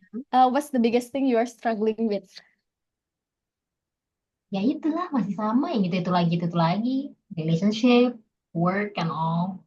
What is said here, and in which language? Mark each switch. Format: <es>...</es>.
<en>What's the biggest thing you are struggling with?</en> <id>Ya itulah, masih sama yang itu lagi.</id> <en>Relationship, work, and all.</en>